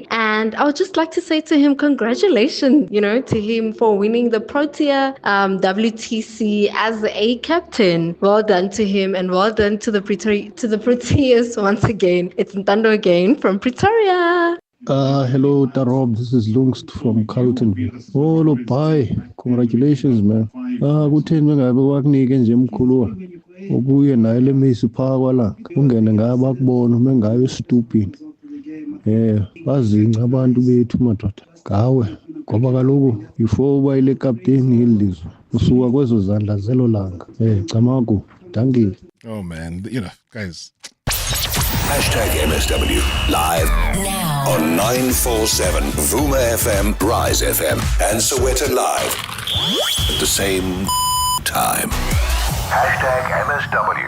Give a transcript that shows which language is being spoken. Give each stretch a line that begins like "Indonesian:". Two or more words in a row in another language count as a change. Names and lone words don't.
English: And I would just like to say to him, congratulations, to him for winning the Protea WTC as a captain. Well done to him, and well done to the Proteas once again. It's Ntando again from Pretoria. Hello, Tarob. This is Lungst from Carltonville. Oh, bye. Congratulations, man.
Xhosa: Kutheni bengabe nje mkhulu ubuye naye le misi pha kwala ungene ngabe bakubona mengabe stupid bazinca abantu bethu madoda ngawe ngoba kaloku before uba ile captain yelizwe usuka kwezo zandla zelo langa Camako.
English: Thank you. Oh man, guys. #MSW live now on 947 Vuma FM, Rise FM, and Soweto Live at the same time. #MSW.